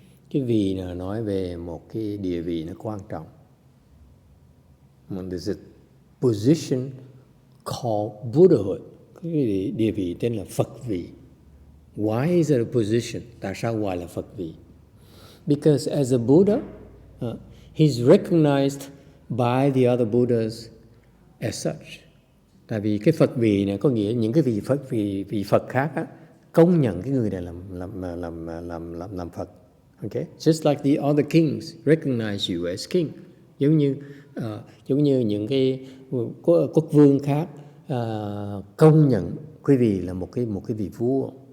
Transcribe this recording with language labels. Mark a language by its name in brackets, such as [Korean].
[Vietnamese] Cái vị là nói về một cái địa vị nó quan trọng. [English] There's a position called Buddhahood. [Vietnamese] Cái địa vị tên là Phật vị. [English] Why is it a position? [Vietnamese] Tại sao gọi là Phật vị? [English] Because as a Buddha, he's recognized by the other Buddhas as such. [Vietnamese] Tại vì cái Phật vị này có nghĩa những cái vị Phật khác á, công nhận cái người này làm Phật. [English] Okay? Just like the other kings recognize you as king. [Vietnamese] Giống như những cái quốc vương khác công nhận quý vị là một cái vị vua.